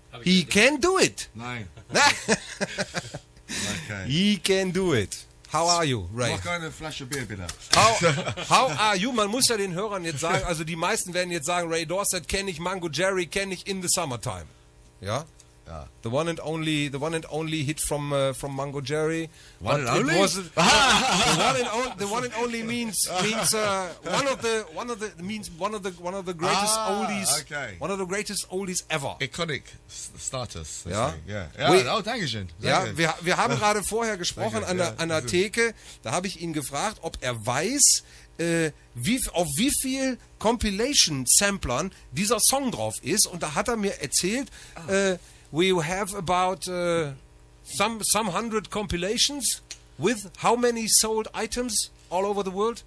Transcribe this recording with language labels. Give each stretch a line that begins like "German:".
English: He can do it.
German: Nein. Okay.
English: He can do it. How are you, Ray?
German: Mach eine Flasche Bier, bitte.
English: How are you?
German: Man muss ja den Hörern jetzt sagen, also die meisten werden jetzt sagen, Ray Dorset kenne ich, Mungo Jerry kenne ich
English: in the summertime.
German: Ja? Ja.
English: The one and only hit from Mungo Jerry. One and But it only? was- the one and only means one of the greatest oldies. Okay. One of the greatest oldies ever. Iconic status.
German: Ja.
English: Yeah. Oh,
German: danke schön. Ja, wir haben gerade vorher gesprochen Danke, an der Theke. Da habe ich ihn gefragt, ob er weiß, auf wie viel Compilation-Samplern dieser Song drauf ist. Und da hat er mir erzählt,
English: we have about some hundred compilations with how many sold items all over the world?